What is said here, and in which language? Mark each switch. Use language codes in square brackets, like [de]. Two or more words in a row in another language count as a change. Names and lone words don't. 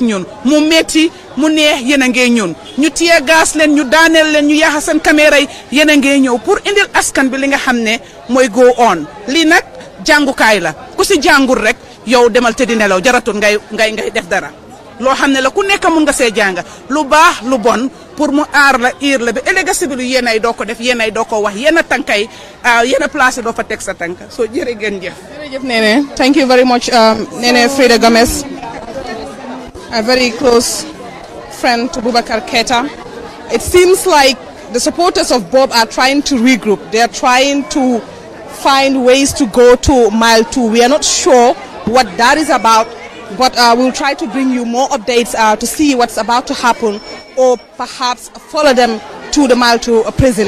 [wo] ñun mu metti mu neex yéen a ngeeg ñun ñu téye gaas leen ñu daaneel leen ñu yaaxa seen caméra yi yéen a ngee ñëw pour indil askan bi li nga xam ne mooy [en] go on [wo] lii nag jàngukaay la ku si jàngul rek yow demal te di nelaw jaratul ngay def dara loo xam ne la ku nekk mun nga see jàng lu baax lu bon pour mu aar la iir la ba ëllëg bi lu yéen ay doo ko def yéen ay doo ko wax yéen a tànkay yéen a placé doo fa teg sa tànk soo jërë ngeen jëf. Jërëjëf Nene, [en] thank you very much Nene Frida Gomez, a very close friend to Baboucarr Keita. It seems like the supporters of Bob are trying to regroup. They are trying to find ways to go to mile 2. We are not sure what that is about, but we'll try to bring you more updates to see what's about to happen, or perhaps follow them to the mile 2 prison.